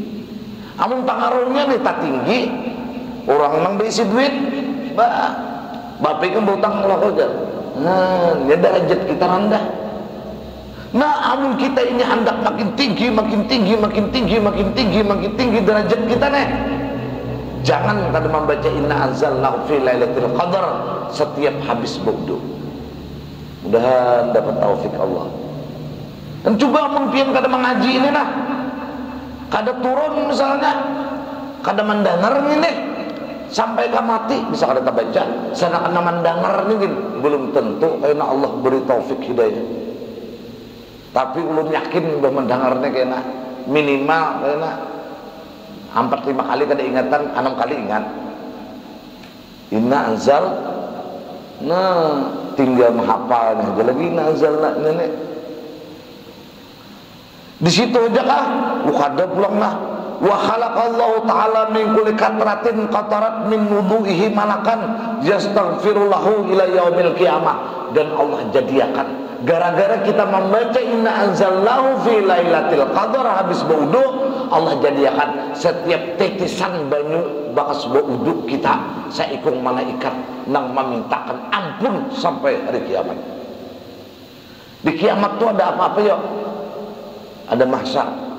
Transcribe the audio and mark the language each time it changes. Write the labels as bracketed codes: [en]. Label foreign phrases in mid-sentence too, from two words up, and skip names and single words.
[bjn] Amun pengaruhnya nih tak tinggi, orang nang berisi duit, bapak kan berhutang Allah aja. Nah, ya derajat kita rendah. Nah, amun kita ini hendak makin tinggi derajat kita nih. Jangan kada membaca [ar] إنا أنزلناه في ليلة القدر [bjn] setiap habis wudu. Mudahan dapat taufik Allah. Dan juga mungkin kada mengaji ini nah, kada turun misalnya, kada mendengar ini sampai ke mati bisa kada baca. Sana kada mendengar ini belum tentu karena Allah beri taufik hidayah. Tapi ulun yakin bahwa mendengarnya kena minimal kena 4-5 kali kada ingatan, 6 kali ingat. [ar] إنا أنزل, [bjn] nah tinggal menghafalnya aja lagi [ar] إنا أنزل [bjn] nenek. Di situ aja kah? Kada pulang lah. [ar] وخلق الله تعالى من كل قطرة قطرت من وضوئه ملكا يستغفر له إلى يوم القيامة. [bjn] Dan Allah jadiakan gara-gara kita membaca [ar] إنا أنزلناه في ليلة القدر [bjn] habis berwudu, Allah jadiakan setiap titisan banyu bakas berwudu kita saikung malaikat nang memintakan ampun sampai hari kiamat. Di kiamat tuh ada apa-apa ya? [id] Ada mahsyar.